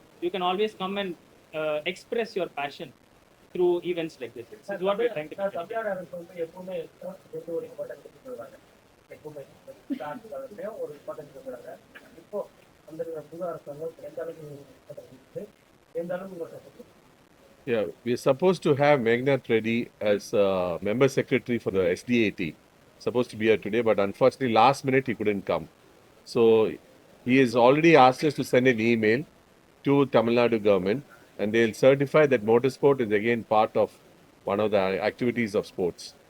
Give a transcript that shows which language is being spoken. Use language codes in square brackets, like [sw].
[en] you can always come and express your passion through events like this. This is what we're trying to do. [ta] தம்பியாருக்கு வந்து எப்பவுமே எந்த ஒரு importance கொடுக்குறாங்க, எப்பவுமே ஒரு இம்பார்ட்டன்ஸ் கொடுக்குறாங்க. இப்போ அந்த புது அரசாங்கம் எந்த அளவுக்கு எந்த அளவுக்கு [en] Yeah, we're supposed to have Meghnad Reddy as member secretary for the SDAT. Supposed to be here today, but unfortunately, last minute he couldn't come. So he has already asked us to send an email to Tamil Nadu government, and they'll certify that motorsport is again part of one of the activities of sports.